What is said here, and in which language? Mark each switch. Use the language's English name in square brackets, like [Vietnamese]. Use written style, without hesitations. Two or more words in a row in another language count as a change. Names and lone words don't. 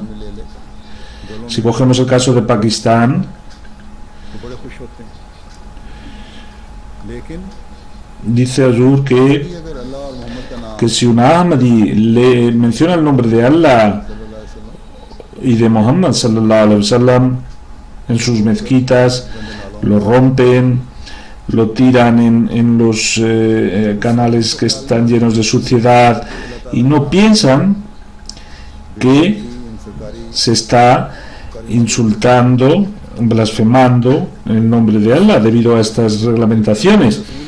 [Spanish] Si cogemos el caso de Pakistán, dice Azur que si un Ahmadi le menciona el nombre de Allah y de Muhammad [Arabic] صلى الله عليه وسلم [Spanish] en sus mezquitas, lo rompen, lo tiran en los canales que están llenos de suciedad, y no piensan que se está insultando, blasfemando el nombre de Allah debido a estas reglamentaciones.